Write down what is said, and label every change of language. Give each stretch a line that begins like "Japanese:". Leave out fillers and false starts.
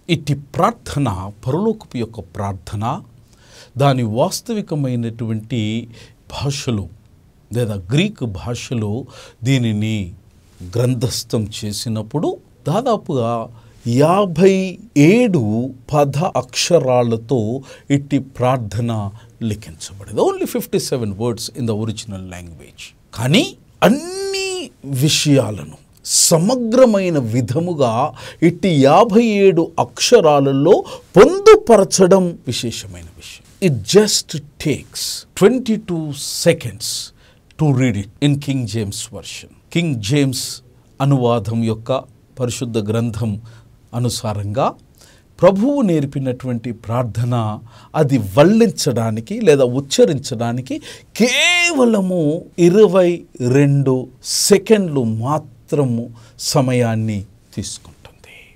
Telugu: ఇట్టి ప్రార్థన, పరలోకపు యొక్క ప్రార్థన, దాని వాస్తవికమైనటువంటి భాషలో లేదా గ్రీకు భాషలో దీనిని గ్రంథస్థం చేసినప్పుడు దాదాపుగా 57 పద అక్షరాలతో ఇట్టి ప్రార్థన లిఖించబడింది.
English: Only 57 words in the original language.
Telugu: కానీ అన్ని విషయాలను సమగ్రమైన విధముగా ఇట్టి 57 అక్షరాలలో పొందుపరచడం విశేషమైన విషయం.
English: It just takes 22 seconds to read it in King James version.
Telugu: King James అనువాదం యొక్క పరిశుద్ధ గ్రంథం అనుసారంగా ప్రభువు నేర్పినటువంటి ప్రార్థన అది వల్లించడానికి లేదా ఉచ్చరించడానికి కేవలము 22 సెకండ్లు మాత్రము సమయాన్ని తీసుకుంటుంది.